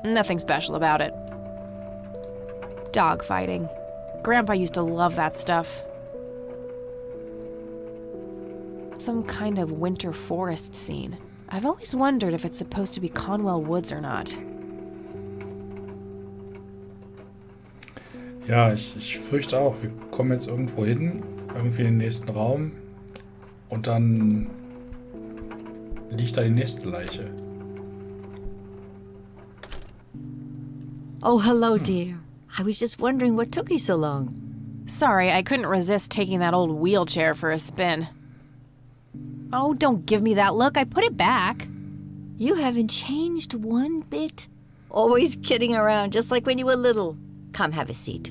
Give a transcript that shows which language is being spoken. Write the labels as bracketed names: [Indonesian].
[English] Nothing special about it. Dog fighting. Grandpa used to love that stuff. Some kind of winter forest scene. I've always wondered if it's supposed to be Conwell Woods or not. [German] ja, ich fürchte auch, wir kommen jetzt irgendwo hin, irgendwie in den nächsten Raum und dann liegt da die nächste Leiche. [English] Oh, hello, dear. I was just wondering what took you so long. Sorry, I couldn't resist taking that old wheelchair for a spin. Oh, don't give me that look. I put it back. You haven't changed one bit. Always kidding around, just like when you were little. Come, have a seat.